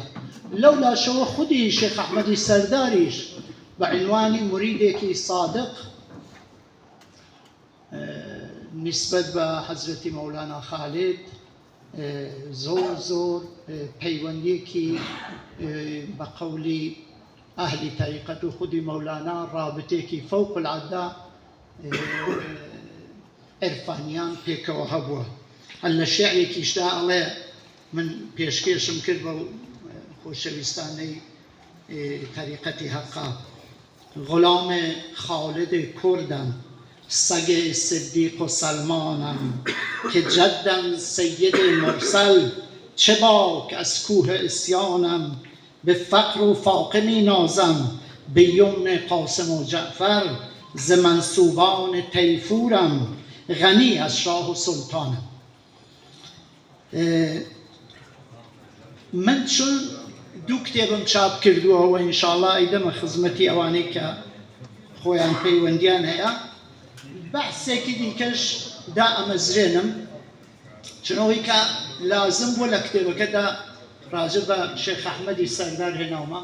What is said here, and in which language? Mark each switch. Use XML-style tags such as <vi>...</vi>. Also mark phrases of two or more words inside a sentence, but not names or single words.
<ckb>لەو لاشەوە خودی شێخ ئەحمەدی سەرداریش بە عنوانی مریدێکی صادق نسبەت بە حەزرەتی مەولانا خالید زۆر پەیوەندێکی بە قەولی ئەهلی تەریقەت و خودی مەولانا ڕابطێکی</ckb> <ar>فەوق العەدا</ar> <ckb>عرفانیان پێکەوە هەبووە. هەر لە شێعرێکیشدا ئەڵێ من پێشکێشم کرد بە خۆشەویستانەی تەریقەتی حەقا</ckb> <fa>غلام خالد کردم سگ صدیق و سلمانم که جدم سید مرسل چه باک از کوه اسیانم به فقر و فاقه می نازم به یمن قاسم و جعفر ز منسوبان تیفورم غنی از شاه و سلطانم.</fa> <ckb>من چون 2 کتێبم چاپ کردووە و ئینشاءڵڵا ئەیدەمە خزمەتی ئەوانەی کە خۆیان پەیوەندیان هەیە بەحسێکی دیکەش دا ئەمەزرێنم چنەوەی کە لازم بووە لە کتێبەکەدا ڕاجە بە شێخ ئەحمەدی سەردار هێناومە.</ckb>